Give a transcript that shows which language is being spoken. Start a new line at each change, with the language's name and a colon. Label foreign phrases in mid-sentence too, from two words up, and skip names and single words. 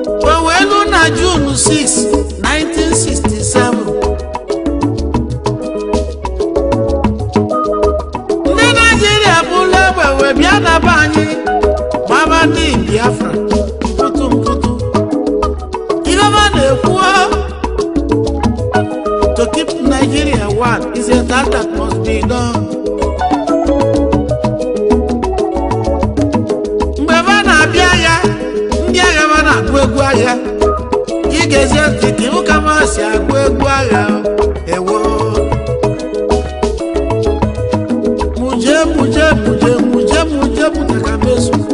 Igbo: O wee lụ na June six, nineteen sixty-seven. Ndị Naịjirịa bụla egbe wee bịa na be anyị, gbaba ndị Biafra, mputu mputu. Ihe ọma na-ekwu,
English: To keep Nigeria one is a task that must be done.
Igbo: Mgbe ha na-abịa agha, ndị agha ha na-agụ egwu agha. Ị ga-ezi ntị ka ịhụ ka ha si agụ egwu agha. Ewo. Muje, muje, muje, muje, muje, muje ka mezu.